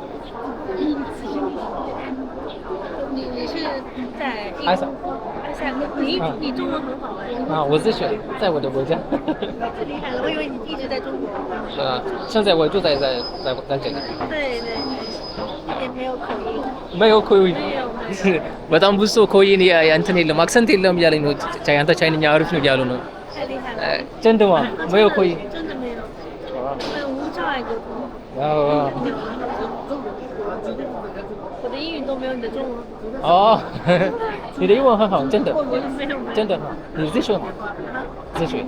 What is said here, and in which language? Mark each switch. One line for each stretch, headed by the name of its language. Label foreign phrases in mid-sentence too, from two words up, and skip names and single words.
Chinese: 你是在埃塞。埃塞，你中文很好哎。啊，我自学，在我的国家。太厉害了，我以为你一直在中国。是啊，现在我就在这里。对，一点没有口音。没有口音。没有。
Amharic: በጣም ብዙ ሰው ኮይን እንትን የለም አክሰንት የለም እያለኝ ነው። አንተ ቻይንኛ አሪፍ ነው እያሉ ነው።
Chinese: 太厉害了。真的吗？没有口音。真的没有。没有无障碍沟通。我的英语都没有你的中文。哦，你的英文很好，真的。没有。真的很好。你自学吗？自学。